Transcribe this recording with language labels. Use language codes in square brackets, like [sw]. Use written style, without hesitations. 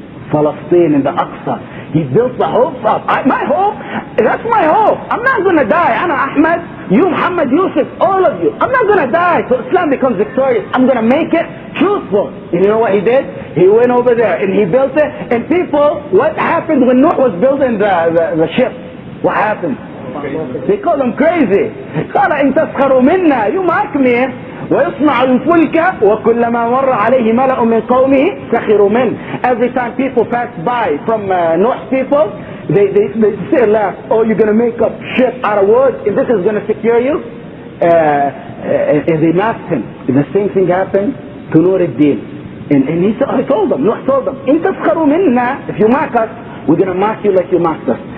[en] Palestine in the Aqsa. He built the hopes up. My hope, that's my hope. I'm not going to die. Ana Ahmed, you Muhammad Yusuf, all of you. I'm not going to die so Islam becomes victorious. I'm going to make it truthful. And you know what he did? He went over there and he built it. And people, what happened when Nuh was building the ship? What happened? They called him crazy. [ar] قال إن تسخروا منا, [en] you mock me. [ar] ويصنع الفلك وكلما مر عليه ملأ من قومه سخروا منه. [en] Every time people pass by from Noah's people, they say, laugh, oh, you're going to make a ship out of wood and this is going to secure you? And they mocked him. The same thing happened to Nouredeen. And he told them, Noah told them, [ar] إن تسخروا منا, [en] if you mock us, we're going to mock you like you mocked us.